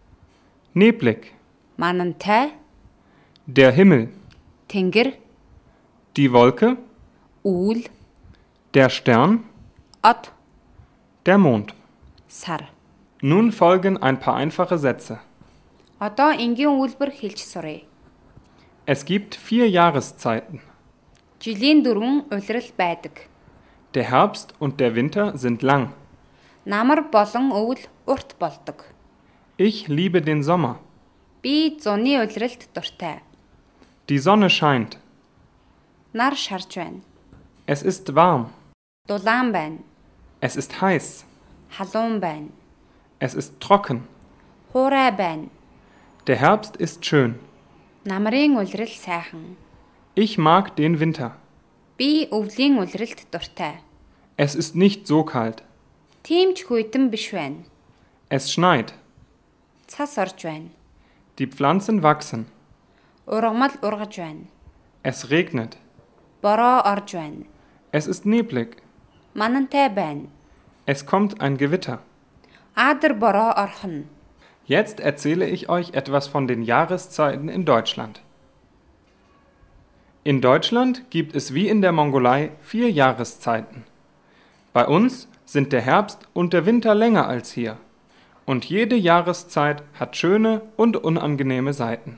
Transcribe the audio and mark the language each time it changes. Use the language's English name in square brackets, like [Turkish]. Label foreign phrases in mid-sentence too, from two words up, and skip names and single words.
[German] Neblig. [Mongolian] манантай, [German] Der Himmel. [Mongolian] тэнгэр, [German] Die Wolke. [Mongolian] үүл, [German] Der Stern. [Mongolian] од, [German] Der Mond. [Mongolian] сар. [German] Nun folgen ein paar einfache Sätze. [Mongolian] Одоо энгийн үйлбэр хэлж суръя. [German] Es gibt 4 Jahreszeiten. [Mongolian] Жилийн 4 улирал байдаг. [German] Der Herbst und der Winter sind lang. [Mongolian] Намар болон өвөл урт болдог. [German] Ich liebe den Sommer. [Mongolian] Би зуны улиралд дуртай. [German] Die Sonne scheint. [Mongolian] Нар шарж байна. [German] Es ist warm. [Mongolian] Дулаан байна. [German] Es ist heiß. [Mongolian] Халуун байна. [German] Es ist trocken. [Mongolian] Хуурай байна. [German] Der Herbst ist schön. [Mongolian] Намрын улирал сайхан. [German] Ich mag den Winter. [Mongolian] Би өвлийн улиралд дуртай. [German] Es ist nicht so kalt. [Mongolian] Тийм ч хүйтэн биш байна. [German] Es schneit. [Mongolian] Цас орж байна. [German] Die Pflanzen wachsen. [Mongolian] Ургамал ургаж байна. [German] Es regnet. [Mongolian] Бороо орж байна. [German] Es ist neblig. [Mongolian] Манантай байна. [German] Es kommt ein Gewitter. [Mongolian] Аадар бороо орхон. [German] Jetzt erzähle ich euch etwas von den Jahreszeiten in Deutschland. In Deutschland gibt es wie in der Mongolei 4 Jahreszeiten. Bei uns sind der Herbst und der Winter länger als hier. Und jede Jahreszeit hat schöne und unangenehme Seiten.